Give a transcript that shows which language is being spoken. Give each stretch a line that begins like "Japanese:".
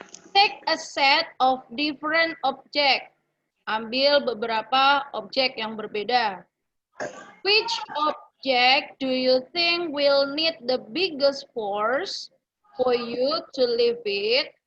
English: Take a set of different object.
Indonesian: Ambil beberapa objek yang berbeda.
English: Which object do you think will need the biggest force for you to lift it?